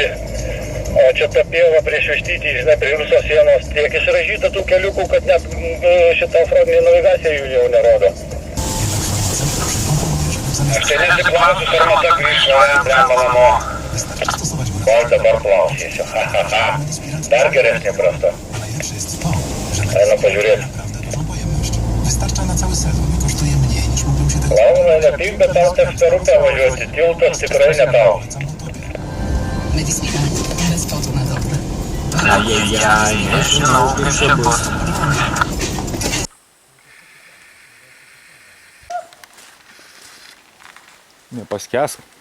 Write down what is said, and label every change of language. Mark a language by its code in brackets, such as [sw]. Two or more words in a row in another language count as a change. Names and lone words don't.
[lt] O čia ta pieva prieš Vištytį, žinai, prie Rusijos sienos tiek išražyta tų keliukų, kad net šitą frontinį navigaciją jų jau nerodo. Aš tai nesiklausiu, ar mata grįžtų, blemba namo. O dabar klausysiu, ha. Dar geresnė brasta. Eina pažiūrėti. [pl] Wystarcza na cały sezon i kosztuje mniej niż mógłbym się tego... [lt] Launa, nepyk, bet tau teks per upę važiuoti, tiltas tikrai ne tau. [pl] Medicina, bez potu na dobre. Ajajaj, [lt] nežinau, kaip čia bus. Nepaskęsk.